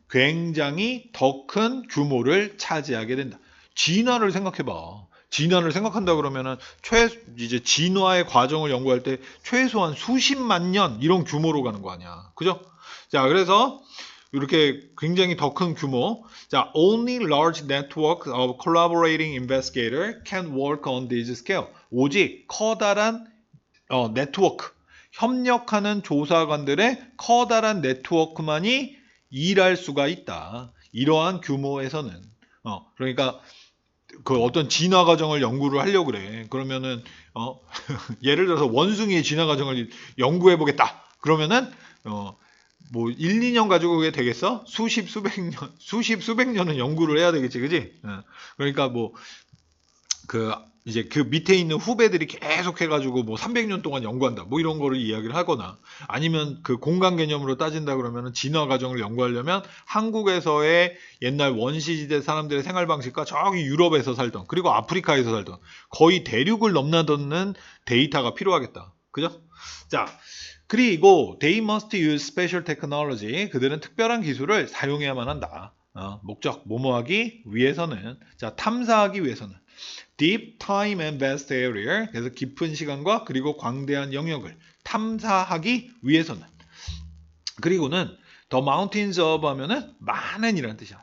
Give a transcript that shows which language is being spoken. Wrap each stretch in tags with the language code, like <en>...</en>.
<ko>굉장히 더 큰 규모를 차지하게 된다. 진화를 생각해봐. 진화를 생각한다 그러면은 이제 진화의 과정을 연구할 때 최소한 수십만 년 이런 규모로 가는 거 아니야. 그죠? 자, 그래서 이렇게 굉장히 더 큰 규모.</ko> <en>자, only large network of collaborating investigator can work on this scale.</en> <ko>오직 커다란 네트워크, 협력하는 조사관들의 커다란 네트워크만이 일할 수가 있다. 이러한 규모에서는. 그러니까 그 어떤 진화 과정을 연구를 하려고 그래. 그러면은 예를 들어서 원숭이의 진화 과정을 연구해 보겠다. 그러면은 뭐 1, 2년 가지고 그게 되겠어? 수십 수백 년은 연구를 해야 되겠지. 그지? 그러니까 뭐 이제 그 밑에 있는 후배들이 계속 해가지고 뭐 300년 동안 연구한다. 뭐 이런 거를 이야기를 하거나 아니면 그 공간 개념으로 따진다 그러면 진화 과정을 연구하려면 한국에서의 옛날 원시시대 사람들의 생활 방식과 저기 유럽에서 살던 그리고 아프리카에서 살던 거의 대륙을 넘나드는 데이터가 필요하겠다. 그죠? 자, 그리고</ko> <en>they must use special technology.</en> <ko>그들은 특별한 기술을 사용해야만 한다. 목적, 뭐뭐하기 위해서는. 자, 탐사하기 위해서는.</ko> <en>deep time and vast area.</en> <ko>그래서 깊은 시간과 그리고 광대한 영역을 탐사하기 위해서는. 그리고는</ko> <en>the mountains of</en> <ko>하면은 많은이라는 뜻이야.</ko>